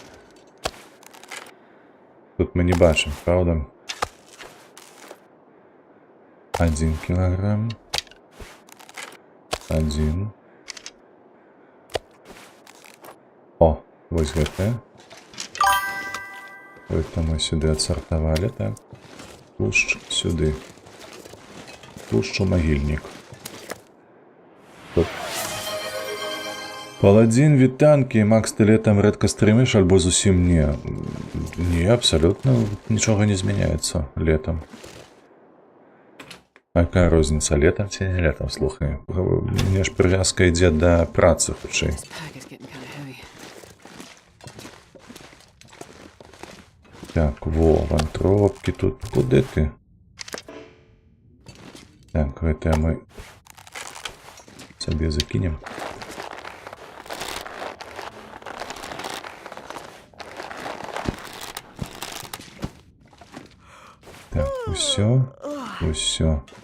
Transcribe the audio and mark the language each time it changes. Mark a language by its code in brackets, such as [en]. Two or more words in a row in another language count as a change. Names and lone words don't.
[be] Тут мы не бачым, правда? 1 килограмм. 1. О, вось гэта. Гэта мы сюды адсартавалі, так. Тлушч сюды. Тлушч у магільнік. Тут. Паладзін, вітанкі, Макс, ты летом рэдка стрыміш, альбо зусім не. Не, абсолютно нічога не змяняецца летом. Какая розніца, летом ці не летом, слухай. Мне ж прывязка ідзе да працы, хутчэй. [en] This pack is getting kind of heavy. [be] Так, во, вантробкі тут. Куды ты? Так, гэта мы сабе закінем. Так, усё.